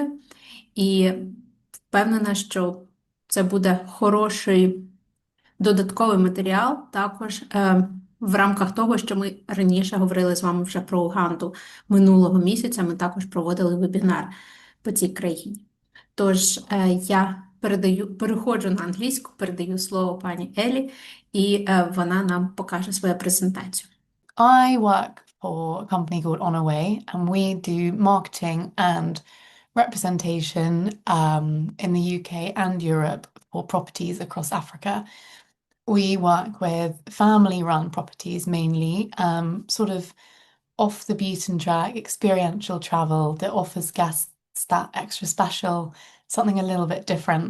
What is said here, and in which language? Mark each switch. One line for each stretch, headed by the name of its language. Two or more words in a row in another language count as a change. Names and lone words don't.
Ukrainian: І впевнена, що це буде хороший додатковий матеріал також в рамках того, що ми раніше говорили з вами вже про Уганду. Минулого місяця ми також проводили вебінар по цій країні. Тож я переходжу на англійську, передаю слово пані Елі, і вона нам покаже свою презентацію.
English: I work for a company called Honourway, and we do marketing and representation in the UK and Europe for properties across Africa. We work with family-run properties mainly, sort of off the beaten track, experiential travel that offers guests that extra special, something a little bit different.